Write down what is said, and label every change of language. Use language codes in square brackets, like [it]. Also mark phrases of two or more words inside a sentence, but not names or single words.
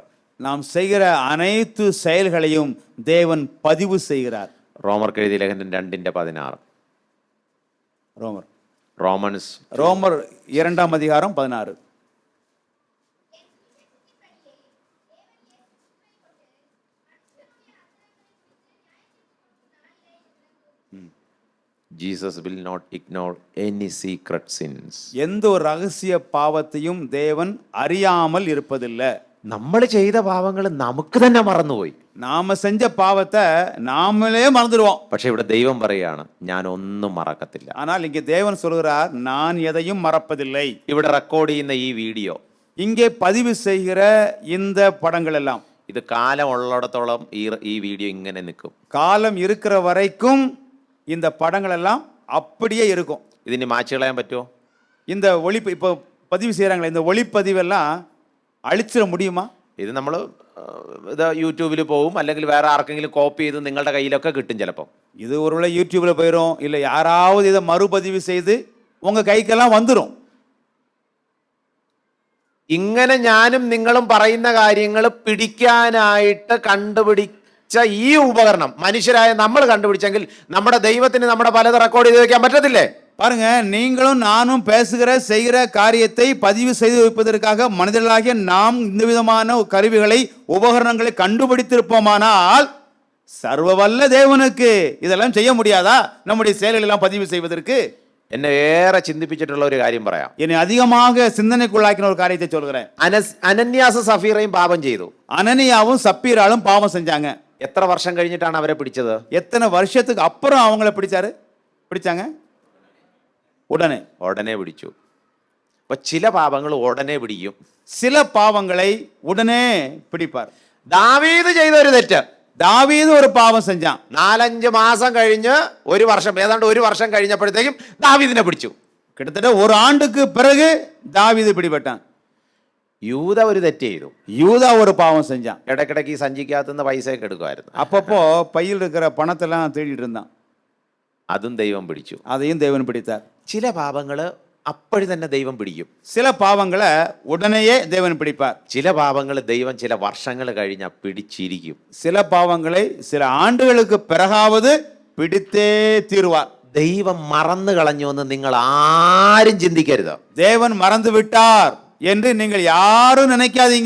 [ta] நாம் செய்கிற அனைத்து செயல்களையும் தேவன் பதிவு செய்கிறார். [ml] റോമർക്ക് എഴുതിയ ലേഖനം 2:16. [ta] ரோமர் 2ஆம் அதிகாரம் 16. [en] Jesus will not ignore any secret sins. [ta] எந்த ஒரு ரகசிய பாவத்தையும் தேவன் அறியாமல் இருப்பதில்லை. [ml] നമ്മൾ ചെയ്ത പാവങ്ങൾ നമുക്ക് തന്നെ മറന്നുപോയി. [ta] நாம செஞ்ச பாவத்தை நாமளே மறந்துடுவோம். [ml] പക്ഷെ ഇവിടെ ദൈവം പറയാണ് ഞാൻ ഒന്നും മറക്കത്തില്ല. [ta] ஆனால் இங்கே தேவன் சொல்கிறார் நான் எதையும் மறப்பதில்லை. [ml] ഇവിടെ റെക്കോർഡ് ചെയ്യുന്ന ഈ വീഡിയോ, [ta] இங்கே பதிவு செய்கிற இந்த படங்கள் எல்லாம் [ml] ഇത് കാലം ഉള്ളിടത്തോളം ഈ വീഡിയോ ഇങ്ങനെ നിൽക്കും. [ta] காலம் இருக்கிற வரைக்கும் இந்த படங்கள் எல்லாம் அப்படியே இருக்கும். [ml] ഇതിന് മാച്ച് കളയാൻ പറ്റുമോ? [ta] இந்த இப்போ பதிவு செய்கிறாங்களே இந்த ஒளிப்பதிவெல்லாம் அழிச்சிட முடியுமா? [ml] ഇത് നമ്മൾ ഇത് യൂട്യൂബിൽ പോവും, അല്ലെങ്കിൽ വേറെ ആർക്കെങ്കിലും കോപ്പി ചെയ്ത് നിങ്ങളുടെ കയ്യിലൊക്കെ കിട്ടും ചിലപ്പോൾ. [ta] இது ஒருவேளை யூடியூப்ல போயிடும், இல்லை யாராவது இதை மறுபதிவு செய்து உங்க கைக்கெல்லாம் வந்துடும். [ml] ഇങ്ങനെ ഞാനും നിങ്ങളും പറയുന്ന കാര്യങ്ങൾ പിടിക്കാനായിട്ട് കണ്ടുപിടിച്ച ഈ ഉപകരണം മനുഷ്യരായ നമ്മൾ കണ്ടുപിടിച്ചെങ്കിൽ നമ്മുടെ ദൈവത്തിന് നമ്മുടെ പലത് റെക്കോർഡ് ചെയ്ത് വെക്കാൻ പറ്റത്തില്ലേ? [ta] பாருங்க, நீங்களும் நானும் பேசுகிற செய்கிற காரியத்தை பதிவு செய்து வைப்பதற்காக மனிதர்களாகிய நாம் இந்த விதமான கருவிகளை உபகரணங்களை கண்டுபிடித்திருப்போமானால் சர்வவல்ல தேவனுக்கு இதெல்லாம் செய்ய முடியாதா? நம்முடைய செயல்கள் எல்லாம் பதிவு செய்வதற்கு. [ml] എന്നെ ഏറെ ചിന്തിപ്പിച്ചിട്ടുള്ള ഒരു കാര്യം പറയാം. [ta] என்னை அதிகமாக சிந்தனைக்குள்ளாக்கின ஒரு காரியத்தை சொல்கிறேன். [ml] അനന്യാസ സഫീറയും പാപം ചെയ്തു. [ta] அனனியாவும் சப்பீராலும் பாவம் செஞ்சாங்க. [ml] എത്ര വർഷം കഴിഞ്ഞിട്ടാണ് അവരെ പിടിച്ചത്? [ta] எத்தனை வருஷத்துக்கு அப்புறம் அவங்கள பிடிச்சாங்க? [ml] ഉടനെ പിടിച്ചു. അപ്പൊ ചില പാപങ്ങൾ ഉടനെ പിടിക്കും, [ta] சில பாவங்களை உடனே பிடிப்பார். [ml] ദാവീദ് ചെയ്ത ഒരു തെറ്റ്, [ta] தாவீது ஒரு பாவம் செஞ்சான். [ml] 4-5 മാസം കഴിഞ്ഞ് ഏതാണ്ട് ഒരു വർഷം കഴിഞ്ഞപ്പോഴത്തേക്കും ദാവീദിനെ പിടിച്ചു. [ta] கிட்டத்தட்ட ஒரு ஆண்டுக்கு பிறகு தாவீது பிடிபட்டான். [ml] യൂദ ഒരു തെറ്റ് ചെയ്തു. [ta] யூதா ஒரு பாவம் செஞ்சான். [ml] ഇടയ്ക്കിടയ്ക്ക് ഈ സഞ്ചിക്കകത്തുനിന്ന് പൈസയൊക്കെ എടുക്കുമായിരുന്നു. [ta] அப்பப்போ பையில் இருக்கிற பணத்தெல்லாம் தேடிட்டு இருந்தான். [ml] അതും ദൈവം പിടിച്ചു. [ta] அதையும் தேவன் பிடித்தார். [ml] ചില പാപങ്ങൾ അപ്പോഴും തന്നെ ദൈവം പിടിക്കും. [ta] சில பாவங்களை உடனேயே தேவன் பிடிப்பார். [ml] ചില പാപങ്ങൾ ദൈവം ചില വർഷങ്ങൾ കഴിഞ്ഞാൽ പിടിച്ചിരിക്കും. [ta] சில பாவங்களை சில ஆண்டுகளுக்கு பிறகாவது பிடித்தே தீருவார். [ml] ദൈവം മറന്നു കളഞ്ഞു എന്ന് നിങ്ങൾ ആരും ചിന്തിക്കരുത്. [ta] தேவன் மறந்து விட்டார் என்று நீங்கள் யாரும் நினைக்காதீங்க.